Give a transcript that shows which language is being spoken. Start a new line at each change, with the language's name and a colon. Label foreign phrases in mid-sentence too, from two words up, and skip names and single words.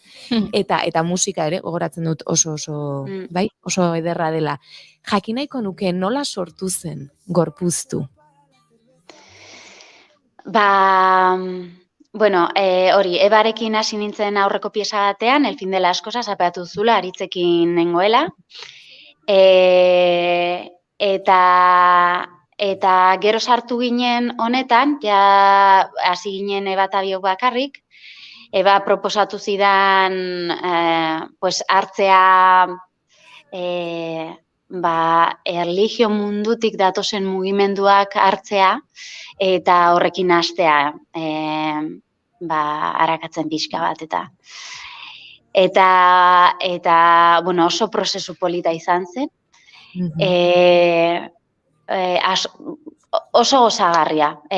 Basque: Eta musika ere, gogoratzen dut oso ederra dela. Jakin nahiko nuke nola sortu zen gorpuztu? Hori, Ebarekin hasi nintzen aurreko pieza batean, El fin de las cosas, apeatu zula, aritzekin nengoela. Eta gero sartu ginen honetan, ja hasi ginen Eba eta biok bakarrik. Eba proposatu zidan hartzea erlijio mundutik datozen mugimenduak hartzea, eta horrekin hastea arakatzen pixka bat, eta oso prozesu polita izan zen, oso gozagarria.